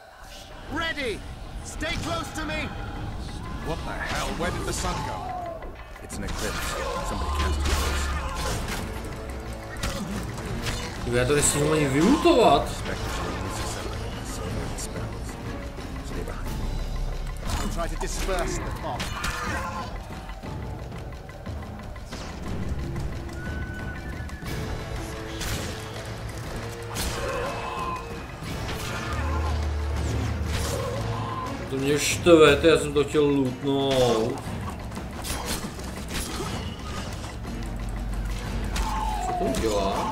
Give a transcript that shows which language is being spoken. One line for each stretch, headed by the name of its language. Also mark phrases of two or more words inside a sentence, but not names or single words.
English: Ready! Stay close to me! What the hell? Where did the sun go? It's an eclipse. Somebody cast it.
Czech: Já to nesmím ani vylutovat.
English: Try to disperse the fog.
Czech: To mě štve, já jsem to chtěl lootnout. Co to dělá?